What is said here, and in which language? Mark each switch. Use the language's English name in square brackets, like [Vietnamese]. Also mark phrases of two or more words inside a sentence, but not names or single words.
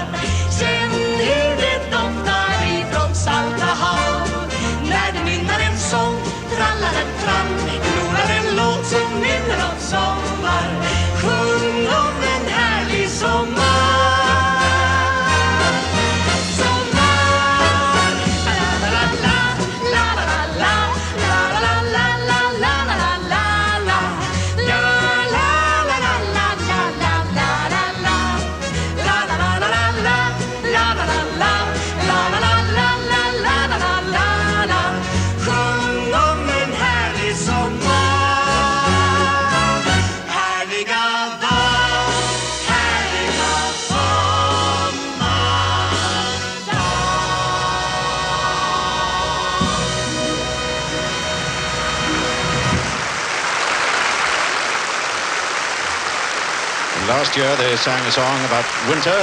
[Swedish] Känn hur det doftar ifrån salta hav. När du nynnar en sång, trallar en trall. Gnolar en låt som minner om sommar. Sjung om en härlig sommar. Sommar. La la la la la la la la la la la la la la. Ja la la la la la la la la la. La la la la la la la la la. La la la la la la la la la. Sjung om en härlig sommar. Härliga dag, härliga [English] Last year they sang a song about winter.